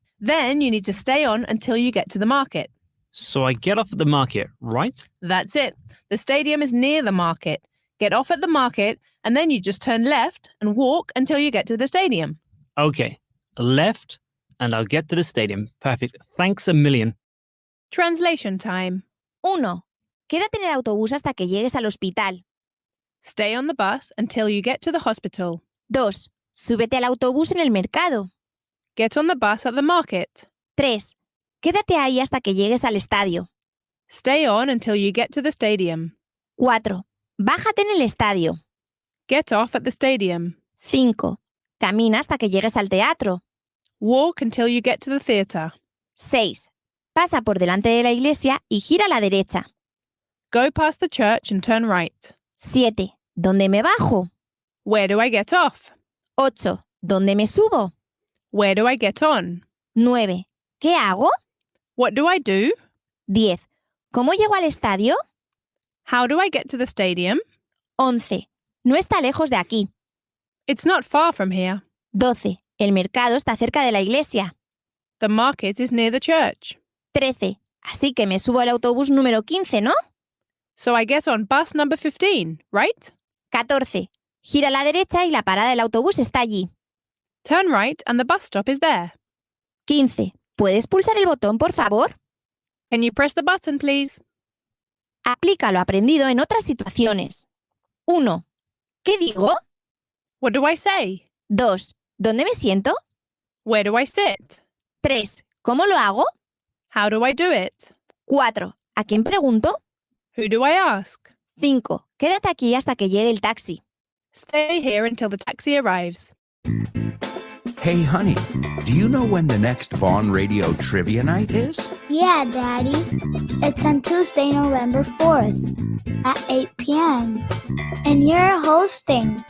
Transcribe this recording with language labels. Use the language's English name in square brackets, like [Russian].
[English] Then you need to stay on until you get to the market. So I get off at the market, right? That's it. The stadium is near the market. Get off at the market and then you just turn left and walk until you get to the stadium. Okay, left and I'll get to the stadium. Perfect. Thanks a million. Translation time. 1. [Spanish] Quédate en el autobús hasta que llegues al hospital. [English] Stay on the bus until you get to the hospital. 2. [Spanish] Súbete al autobús en el mercado. [English] Get on the bus at the market. 3. [Spanish] Quédate ahí hasta que llegues al estadio. [English] Stay on until you get to the stadium. [Spanish] 4. Bájate en el estadio. [English] Get off at the stadium. 5. [Spanish] Camina hasta que llegues al teatro. [English] Walk until you get to the theatre. 6. [Spanish] Pasa por delante de la iglesia y gira a la derecha. [English] Go past the church and turn right. [Spanish] 7. ¿Dónde me bajo? [English] Where do I get off? [Spanish] 8. ¿Dónde me subo? [English] Where do I get on? [Spanish] 9. ¿Qué hago? [English] What do I do? [Spanish] 10. ¿Cómo llego al estadio? [English] How do I get to the stadium? [Spanish] 11. No está lejos de aquí. [English] It's not far from here. 12. [Spanish] El mercado está cerca de la iglesia. [English] The market is near the church. 13. [Spanish] Así que me subo al autobús número 15, ¿no? [English] So I get on bus number 15, right? 14. [Spanish] Gira a la derecha y la parada del autobús está allí. [English] Turn right and the bus stop is there. 15. [Spanish] ¿Puedes pulsar el botón, por favor? [English] Can you press the button, please? [Spanish] Aplica lo aprendido en otras situaciones. 1. ¿Qué digo? [English] What do I say? [Spanish] 2. ¿Dónde me siento? [English] Where do I sit? [Spanish] 3. ¿Cómo lo hago? [English] How do I do it? [Spanish] 4. ¿A quién pregunto? [English] Who do I ask? 5. [Spanish] Quédate aquí hasta que llegue el taxi. [English] Stay here until the taxi arrives. Hey, honey, do you know when the next Vaughn Radio Trivia Night is? Yeah, Daddy. It's on Tuesday, November 4th at 8 p.m. And you're hosting.